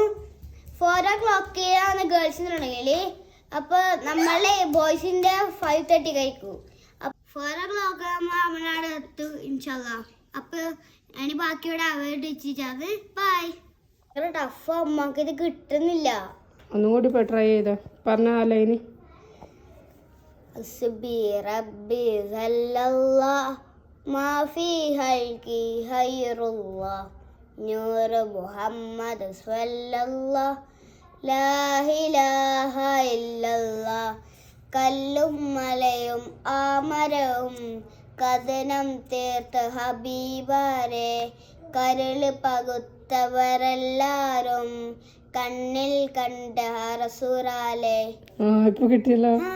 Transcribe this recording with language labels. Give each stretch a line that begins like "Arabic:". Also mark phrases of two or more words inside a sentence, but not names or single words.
Malayalam: 4 o'clock ആണ് ഗേൾസിനുണ്ടെങ്കിൽ, അപ്പോൾ നമ്മളെ ബോയ്സിൻ്റെ 5:30 കഴിക്കും. അപ്പോൾ 4 o'clock ആകുമ്പോൾ നമ്മളവിടെ എത്തും ഇൻഷാല്ലാ. അപ്പോൾ അതിന് ബാക്കിയോടെ അവിടെ വെച്ചിട്ടാണ്. ബൈ. ടഫ് അമ്മക്ക് ഇത് കിട്ടുന്നില്ല. ഒന്നും കൂടി ഇപ്പോൾ ട്രൈ ചെയ്തോ, പറഞ്ഞാലോ ഇനി.
Arabic: حسبي ربي جل الله ما في خلقي خير الله نور محمد صلى الله لا إله إلا الله
Malayalam: കല്ലും മലയും ആമരവും കഥനം തീർത്ത ഹബീബാരെ കരള് പകുത്തവരെല്ലാരും കണ്ണിൽ കണ്ട റസൂലാലെ. ഇപ്പൊ കിട്ടിയല്ലോ.